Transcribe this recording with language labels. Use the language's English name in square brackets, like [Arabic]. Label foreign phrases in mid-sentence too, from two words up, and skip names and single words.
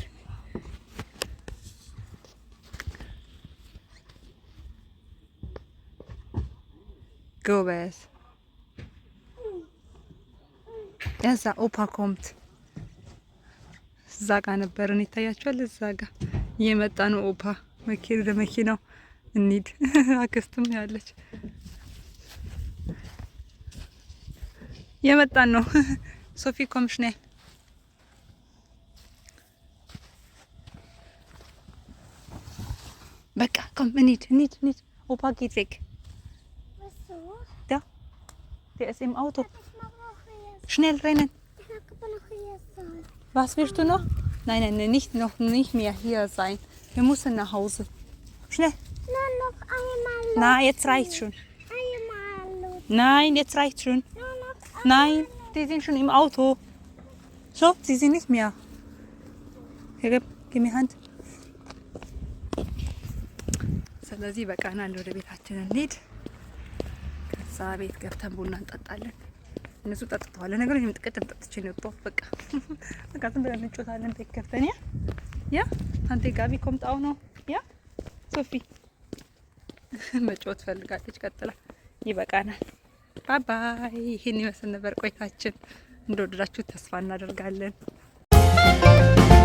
[Amharic] ጎበስ ያዛ [German] Opa kommt [Amharic] እዛ ጋ ነበርን ይታያችኋል። እዛ ጋ እየመጣ ነው ኦፓ ለመኪናው እንሂድ። አክስትም ያለች የመጣን ነው። ሶፊ [German] komm schnell [Amharic] በቃ ኮም እንሂድ። ኦፓ [German] geht weg. Wieso? Da. Der ist im Auto. Schnell rennen. Ich mag aber noch hier sein. Was willst du noch? Nein, noch nicht mehr hier sein. Wir müssen nach Hause. Schnell. Nur noch einmal. Na, jetzt reicht's schon. Einmal. Nein, jetzt reicht's schon. Nur noch Nein, die sind schon im Auto. So, sie sind nicht mehr. Hier, gib mir Hand. [Amharic] ስለዚህ በቃናል ወደ ቤታችን እንሂድ። ከዛ ቤት ገብተን ቡና እንጠጣለን። እነሱ ጠጥተዋል። ነገር ግን ጥቅጥም ጠጥቼ ነው ጦፍ በቃ ዝም ብለን እንጮታለን። ቤት ገብተን ያ አንተ ጋቢ ኮምጣው ነው ያ ሶፊ መጮት ፈልጋለች። ቀጥላ ይበቃናል። ባይ ባይ። ይሄን ይመስል ነበር ቆይታችን። እንደወደዳችሁ ተስፋ እናደርጋለን።